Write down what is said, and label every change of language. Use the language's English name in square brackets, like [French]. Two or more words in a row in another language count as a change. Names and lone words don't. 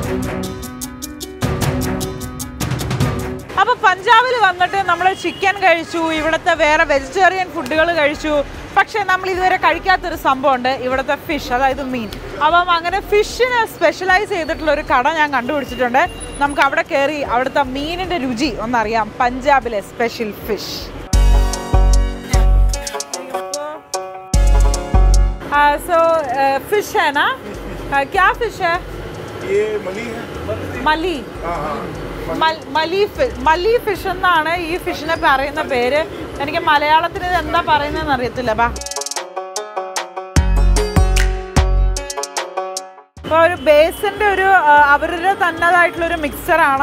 [Malayalam] അപ്പോൾ പഞ്ചാബിൽ വന്നിട്ട് നമ്മൾ ചിക്കൻ കഴിച്ചു, ഇവിടുത്തെ വേറെ വെജിറ്റേറിയൻ ഫുഡുകൾ കഴിച്ചു. പക്ഷേ നമ്മൾ ഇതുവരെ കഴിക്കാത്തൊരു സംഭവമുണ്ട്, ഇവിടുത്തെ ഫിഷ്, അതായത് മീൻ. അപ്പം അങ്ങനെ ഫിഷിന് സ്പെഷ്യലൈസ് ചെയ്തിട്ടുള്ള ഒരു കട ഞാൻ കണ്ടുപിടിച്ചിട്ടുണ്ട്. നമുക്ക് അവിടെ കയറി അവിടുത്തെ മീനിൻ്റെ രുചി ഒന്നറിയാം. പഞ്ചാബിലെ [English] special fish. [Hindi] सो फिश है ना, क्या फिश है ये? मली है. मली. [Malayalam] മലി ഫിഷ് എന്നാണ് ഈ ഫിഷിനെ പറയുന്ന പേര്. എനിക്ക് മലയാളത്തിൽ ഇത് എന്താ പറയുന്നതെന്ന് അറിയത്തില്ല. അപ്പോൾ ഒരു ബേസിൻ്റെ ഒരു അവരുടെ തന്നതായിട്ടുള്ളൊരു മിക്സറാണ്.